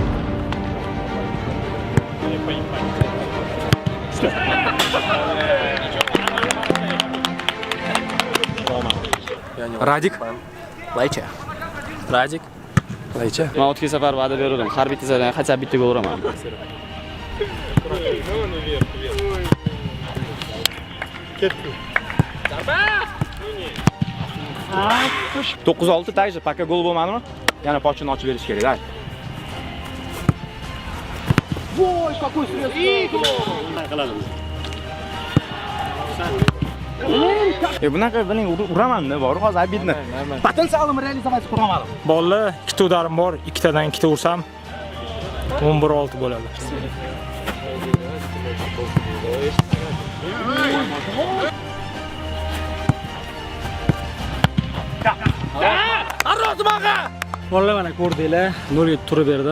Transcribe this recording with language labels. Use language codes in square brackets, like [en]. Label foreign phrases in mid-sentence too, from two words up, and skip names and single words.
[uz] Radik. Laycha. Radik. Laycha. Men o'tgan safar va'da berdim. Har bitta zaradan qachon bitta gol uraman. Ketdi. 9-6 [ru] также пока [uz] gol bo'lmadimi? Yana pochini ochib berish kerak. Voy, [ru] какой срез! [uz] Bunaqa biling uraman-da, bor, hozir обидно. Potensialni realizatsiya qila olmadim. Bolalar ikkita udarim bor, ikkitadan ikkita ursam 11-6 bo'ladi. Bolalar mana ko'rdinglar, 0 ga turib berdim.